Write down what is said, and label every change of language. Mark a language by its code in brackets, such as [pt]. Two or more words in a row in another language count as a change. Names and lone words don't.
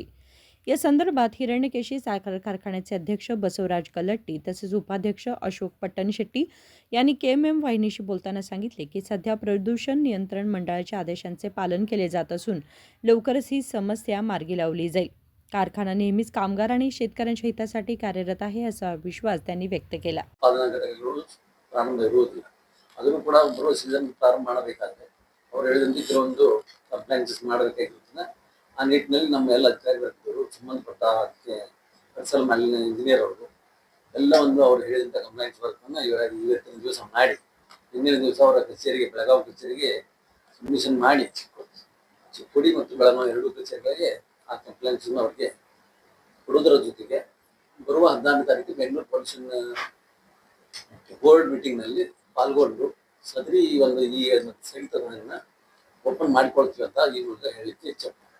[mr] या संदर्भात हिरण्यकेशी साखर कारखान्याचे अध्यक्ष बसवराज कलट्टी तसेच उपाध्यक्ष अशोक पट्टणशेट्टी यांनी KMM वाहिनीशी बोलताना सांगितले की सध्या प्रदूषण नियंत्रण मंडळाच्या आदेशांचे पालन केले जात असून लवकरच ही समस्या मार्गी लावली जाईल. कारखाना नेहमीच कामगार आणि शेतकऱ्यांच्या हितासाठी कार्यरत आहे असा विश्वास त्यांनी व्यक्त केला. [kn] ಪ್ರಾರಂಭ ಇರುವುದಿಲ್ಲ. ಅದನ್ನು ಕೂಡ ಬರುವ ಸೀಸನ್ ಪ್ರಾರಂಭ ಮಾಡಬೇಕಾದ್ರೆ ಅವ್ರು ಹೇಳಿದಂತೆ ಕೆಲವೊಂದು ಕಂಪ್ಲೇಂಟ್ಸ್ ಮಾಡಬೇಕಾಗಿರ್ತದೆ. ಆ ನಿಟ್ಟಿನಲ್ಲಿ ನಮ್ಮ ಎಲ್ಲ ಅಧಿಕಾರಿಗಳು ಸಂಬಂಧಪಟ್ಟ ಪರಿಸರ ಮಾಲಿನ್ಯ ಇಂಜಿನಿಯರ್ ಅವರು ಎಲ್ಲ ಒಂದು ಅವ್ರು ಹೇಳಿದಂಥ ಕಂಪ್ಲೇಂಟ್ಸ್ ವರ್ಕನ್ನು ಇವತ್ತಿನ ದಿವಸ ಮಾಡಿ ಹಿಂದಿನ ದಿವಸ ಅವರ ಕಚೇರಿಗೆ ಬೆಳಗಾವಿ ಕಚೇರಿಗೆ ಸಬ್ಮಿಷನ್ ಮಾಡಿ ಚಿಕ್ಕೋಡಿ ಮತ್ತು ಬೆಳಗಾವಿ ಎರಡೂ ಕಚೇರಿಗಳಿಗೆ ಆ ಕಂಪ್ಲೇಂಟ್ಸನ್ನು ಅವ್ರಿಗೆ ಕೊಡೋದರ ಜೊತೆಗೆ ಬರುವ 14ನೇ ತಾರೀಕು ಬೆಂಗಳೂರು [en] pollution board [kn] ಮೀಟಿಂಗ್ನಲ್ಲಿ ಪಾಲ್ಗೊಂಡು ಸದರಿ ಒಂದು ಈ ಸ್ಥಗಿತಗಳನ್ನು ಓಪನ್ ಮಾಡಿಕೊಳ್ತೀವಿ ಅಂತ ಈ ಮೂಲಕ ಹೇಳಲಿಕ್ಕೆ ಇಚ್ಛೆ.